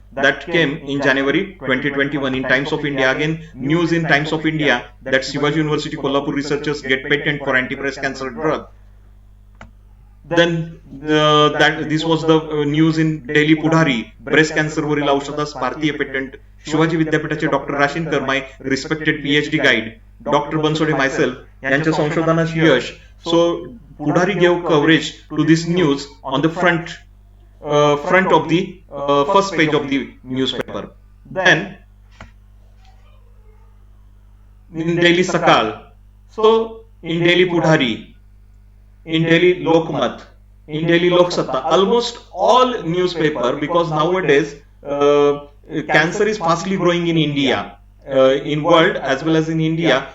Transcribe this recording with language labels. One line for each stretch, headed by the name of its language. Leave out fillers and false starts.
English: That came in January 2021 in Times of India. Again, news in Times of India that Shivaji University Kolhapur researchers get patent for anti-breast cancer drug. Then that this was the news in Delhi Pudhari, breast cancer
Marathi: वरील औषधास भारतीय patent. Shivaji विद्यापीठाचे doctor राशीनकर,
English: my respected PhD guide,
Marathi: doctor Bansode, myself यांच्या संशोधनास यश.
English: So Pudhari gave coverage to this news on the front of the first page of the newspaper. Then in Delhi Sakal, so in Delhi Pudhari, in Delhi Lokmat, in Delhi Lok Satta, almost all newspaper, because nowadays cancer is fastly growing in India, in world as well as in India.